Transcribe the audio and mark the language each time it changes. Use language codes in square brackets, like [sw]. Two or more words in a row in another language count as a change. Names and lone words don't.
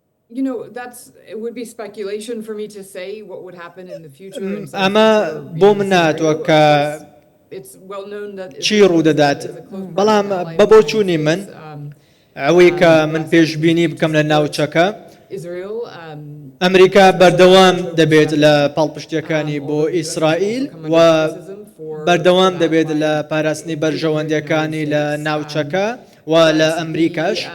[en] You know, it would be speculation for me to say what would happen in the future. [ckb] أما بومنات وكا چی ڕوو دەدات بەڵام بە بۆچوونی من ئەوەی کە من پێشبینی بکەم لە ناوچەکە ئەمریکا بەردەوام دەبێت لە پاڵپشتیەکانی بۆ ئیسرائیل و بەردەوام دەبێت لە پاراستنی بەرژەوەندەکانی لە ناوچەکە و لە ئەمریکاش